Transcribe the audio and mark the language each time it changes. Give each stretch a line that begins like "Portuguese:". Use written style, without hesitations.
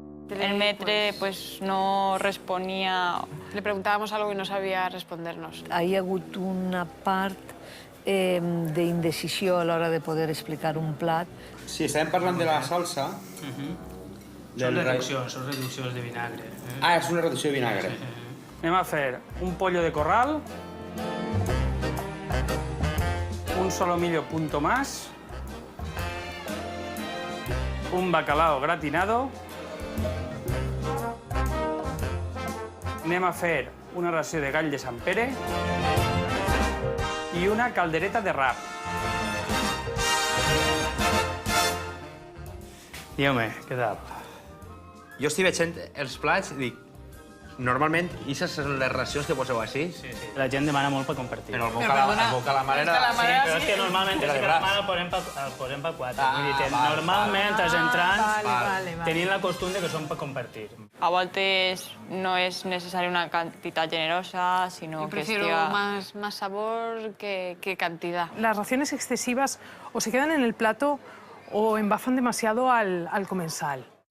Spanish: El metre pues, no responía... Le preguntábamos algo y no sabía respondernos.
Catalan: Hi ha hagut una part d'indecisió a l'hora de poder explicar un plat. Sí, estàvem parlant de la salsa. Són reduccions de vinagre. Ah, és una reducció de vinagre. Anem a fer un pollo de corral,
Spanish: un solomillo punto más, un bacalao gratinado.
Catalan: Anem a fer una ració de gall de Sant Pere i una caldereta de rap. I, home, què tal? Jo estic veient els plats i dic, normalment, aquestes són les racions que poseu així? Sí. La gent demana molt per compartir. Però el bo calamar era... Sí, però és que normalment el calamar el posem per 4. Vull dir, normalment els entrants tenien la costum de que són per compartir.
Spanish: A voltes no es necesaria una cantidad generosa, sino que Prefiero esté... más sabor que cantidad. Las raciones excesivas o se quedan en el plato o embafan demasiado al comensal.